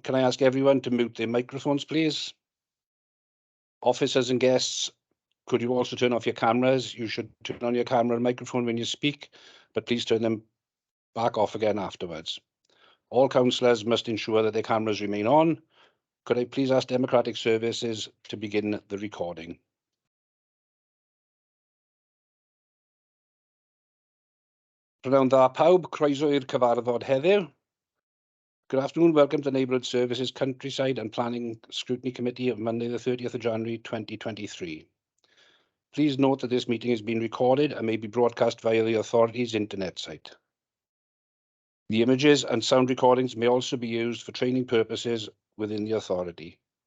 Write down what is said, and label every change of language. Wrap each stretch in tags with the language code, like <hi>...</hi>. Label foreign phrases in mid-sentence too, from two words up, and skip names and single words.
<en>Can I ask everyone to mute their microphones, please? Officers and guests, could you also turn off your cameras? You should turn on your camera and microphone when you speak, but please turn them back off again afterwards. All councillors must ensure that their cameras remain on. Could I please ask Democratic Services to begin the recording?</en> <cy>Prynawn dda pawb, croeso i'r cyfarfod heddiw.</cy> <en>Good afternoon, welcome to Neighbourhood Services Countryside and Planning Scrutiny Committee of Monday the 30th of January 2023. Please note that this meeting is being recorded and may be broadcast via the authority's internet site. The images and sound recordings may also be used for training purposes within the authority.</en>